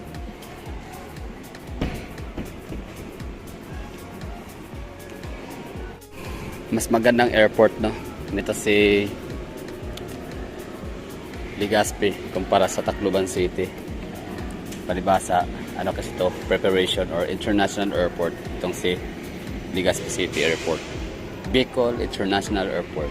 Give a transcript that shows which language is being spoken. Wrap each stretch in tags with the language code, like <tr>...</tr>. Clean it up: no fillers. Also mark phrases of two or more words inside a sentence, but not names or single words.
<tl>Mas magandang airport, no, nito si Legazpi kumpara sa Tacloban City. Palibasa, kasi to, preparation or</tl> <en>international airport</en> <tl>itong si Legazpi City Airport. Bicol International Airport.</tl>